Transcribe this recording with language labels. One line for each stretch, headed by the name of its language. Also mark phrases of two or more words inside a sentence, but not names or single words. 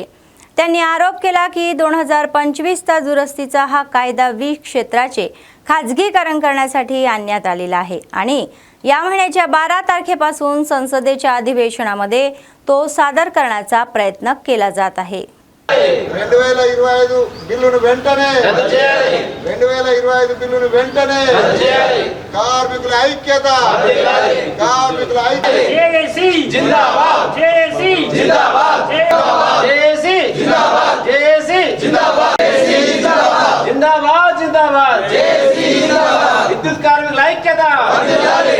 Marathi: त्यांनी आरोप केला की 2025चा दुरुस्तीचा हा कायदा वीज क्षेत्राचे खाजगीकरण करण्यासाठी आणण्यात आलेला आहे आणि या महिन्याच्या 12 तारखेपासून संसदेच्या अधिवेशनामध्ये तो सादर करण्याचा प्रयत्न केला जात आहे।
Telugu: 2025 బిల్లును వెంటనే రద్దు చేయాలి। 2025 బిల్లును వెంటనే రద్దు చేయాలి। కార్మికుల ఐక్యత కార్మికుల ఐక్యత JSC జిందాబాద్ JSC జిందాబాద్ JSC జిందాబాద్ JSC జిందాబాద్ జిందాబాద్ జిందాబాద్ JSC జిందాబాద్ విద్యుత్ కార్మికుల ఐక్యత రద్దు చేయాలి।